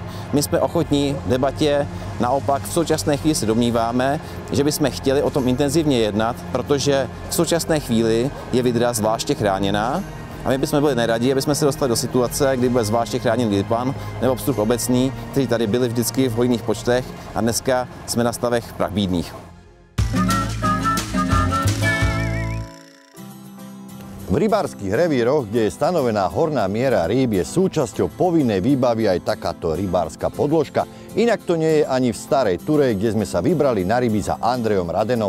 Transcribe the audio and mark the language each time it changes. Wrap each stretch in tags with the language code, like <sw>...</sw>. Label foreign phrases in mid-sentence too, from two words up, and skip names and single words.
<cs>My jsme ochotní debatě, naopak v současné chvíli se domníváme, že bychom chtěli o tom intenzivně jednat, protože v současné chvíli je vydra zvláště chráněná. A my bychom byli neradi, aby jsme se dostali do situace, kdy bude zvláště chráněný lipan nebo pstruh obecný, kteří tady byli vždycky v hojných počtech a dneska jsme na stavech prachbídných.</cs> <sk>V rybárskych revíroch, kde je stanovená horná miera rýb, je súčasťou povinnej výbavy aj takáto rybárska podložka. Inak to nie je ani v Starej Turej, kde sme sa vybrali na ryby za Andrejom Radenom.</sk>